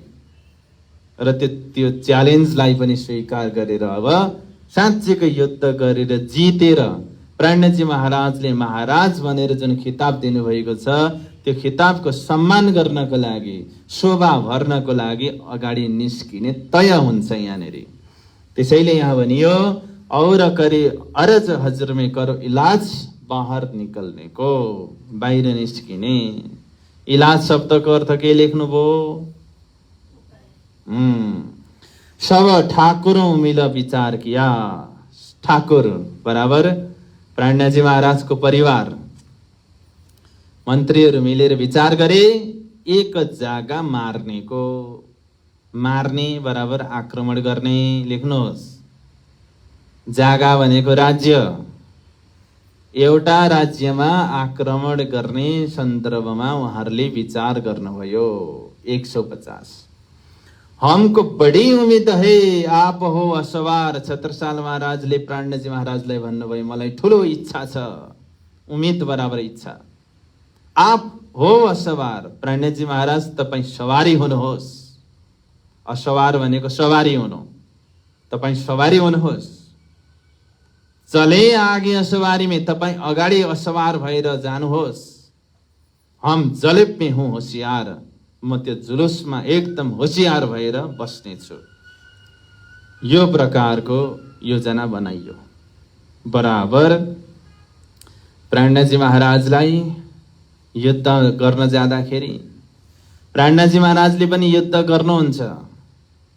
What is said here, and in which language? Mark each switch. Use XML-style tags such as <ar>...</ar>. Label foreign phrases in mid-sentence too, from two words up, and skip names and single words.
<ne>र त्यो च्यालेन्जलाई पनि स्वीकार गरेर अब साँच्चैकै युद्ध गरेर जितेर प्राणजी महाराजले महाराज भनेर जुन खिताब दिनुभएको छ त्यो खिताबको सम्मान गर्नको लागि, शोभा भर्नको लागि अगाडि निस्किने तय हुन्छ यहाँनिर। त्यसैले यहाँ भनियो,</ne> <hi>और करे अरज हजुर में करो इलाज बाहर निकल्ने को,</hi> <ne>बाहिर निस्किने। इलाज शब्दको अर्थ के लेख्नुभयो?</ne> <hi>सब ठाकुरों मिल विचार किया।</hi> <ne>ठाकुर बराबर प्राणजी महाराजको परिवार, मन्त्रीहरू मिलेर विचार गरे</ne> <hi>एक जग्गा मार्ने को।</hi> <ne>मार्ने बराबर आक्रमण गर्ने लेख्नुहोस्। जग्गा भनेको राज्य। एउटा राज्यमा आक्रमण गर्ने सन्दर्भमा उहाँहरूले विचार गर्नुभयो।</ne> <hi>150 हमको बड़ी उम्मीद है आप हो असवार।</hi> <ne>छत्रसाल महाराजले प्राणजी महाराजलाई भन्नुभयो, मलाई ठुलो इच्छा छ, उम्मीद बराबर इच्छा।</ne> <hi>आप हो असवार,</hi> <ne>प्राणजी महाराज तपाईं सवारी हुनुहोस्। असवार भनेको सवारी हुनु, तपाईं सवारी हुनुहोस्।</ne> <hi>चले आगे असवारी में,</hi> <ne>तपाईं अगाडि असवार भएर जानुहोस्।</ne> <hi>हम जलेब में हूँ होशियार,</hi> <ne>म त्यो जुलुसमा एकदम होशियार भएर बस्नेछु। यो प्रकारको योजना बनाइयो। बराबर प्राणजी महाराजलाई युद्ध गर्न जाँदाखेरि प्राणजी महाराजले पनि युद्ध गर्नुहुन्छ।</ne>